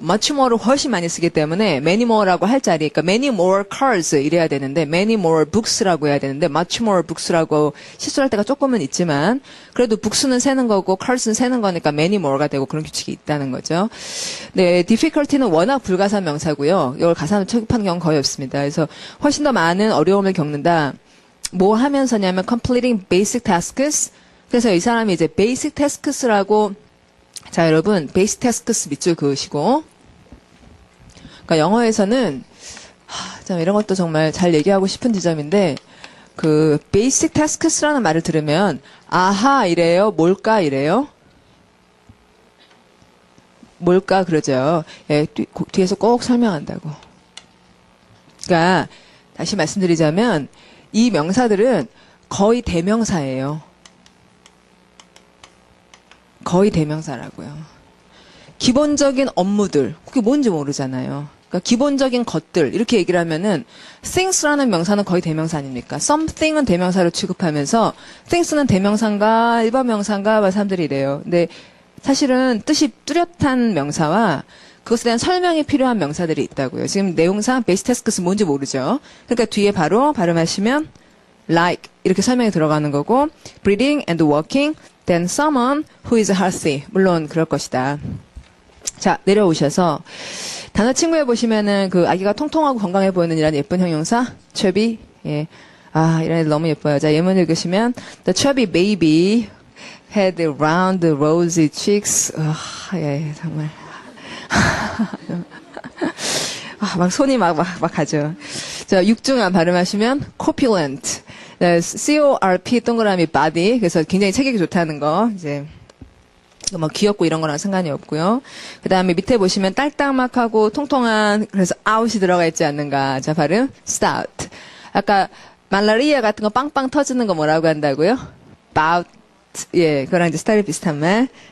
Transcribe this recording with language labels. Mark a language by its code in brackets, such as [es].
[ko] much more를 훨씬 많이 쓰기 때문에 many more라고 할 자리, 그러니까 many more cars 이래야 되는데 many more books라고 해야 되는데 much more books라고 실수할 때가 조금은 있지만 그래도 books는 세는 거고 cars는 세는 거니까 many more가 되고 그런 규칙이 있다는 거죠. 네, difficulty는 워낙 불가산 명사고요. 이걸 가산으로 취급하는 경우는 거의 없습니다. 그래서 훨씬 더 많은 어려움을 겪는다. 뭐 하면서냐면 [en] completing basic tasks. [ko] 그래서 이 사람이 이제 basic tasks라고 자 여러분 basic tasks 밑줄 그으시고 그러니까 영어에서는 참 이런 것도 정말 잘 얘기하고 싶은 지점인데 그 basic tasks라는 말을 들으면 아하 이래요 뭘까 이래요 뭘까 그러죠. 예, 뒤에서 꼭 설명한다고. 그러니까 다시 말씀드리자면 이 명사들은 거의 대명사예요. 거의 대명사라고요. 기본적인 업무들, 그게 뭔지 모르잖아요. 그러니까 기본적인 것들 이렇게 얘기를 하면은 things라는 명사는 거의 대명사 아닙니까? something은 대명사로 취급하면서 things는 대명사인가 일반 명사인가 사람들이 이래요. 근데 사실은 뜻이 뚜렷한 명사와 그것에 대한 설명이 필요한 명사들이 있다고요. 지금 내용상 basic tasks 뭔지 모르죠. 그러니까 뒤에 바로 발음하시면 [en] like [ko] 이렇게 설명이 들어가는 거고 [en] breathing and walking then someone who is healthy. [ko] 물론 그럴 것이다. 자, 내려오셔서 단어 친구에 보시면은 그 아기가 통통하고 건강해 보이는 이런 예쁜 형용사 chubby. 예. 아, 이런 애들 너무 예뻐요. 자, 예문 읽으시면 [en] the chubby baby had round rosy cheeks. [ko] 예, 정말. 막 손이 막 가죠. 자, 육중한 발음하시면 corpulent. CORP 동그라미 body. 그래서 굉장히 체격이 좋다는 거. 이제 뭐 귀엽고 이런 거랑 상관이 없고요. 그 다음에 밑에 보시면 딸딱막하고 통통한 그래서 out이 들어가 있지 않는가. 자, 발음 stout. 아까 말라리아 같은 거 빵빵 터지는 거 뭐라고 한다고요? bout. 예, 그거랑 이제 스타일이 비슷한 말.